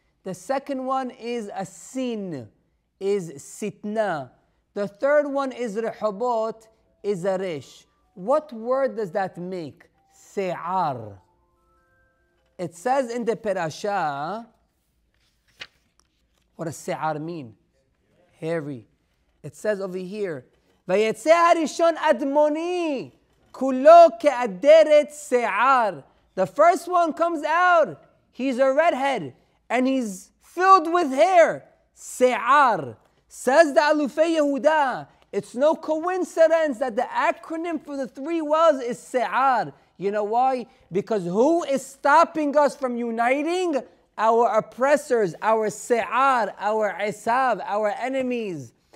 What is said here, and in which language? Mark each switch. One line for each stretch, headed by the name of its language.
English: The second one is a sin, is sitna. The third one is rehobot, is a resh. What word does that make? Se'ar. It says in the Perashat, what does se'ar mean? Hairy. It says over here,
Hebrew: ויצא הראשון אדמוני, כולו כאדרת שיער.
English: The first one comes out, he's a redhead, and he's filled with hair. Se'ar. Says the Alufei Yehuda, it's no coincidence that the acronym for the three wells is Se'ar. You know why? Because who is stopping us from uniting? Our oppressors, our Se'ar, our Isav, our enemies.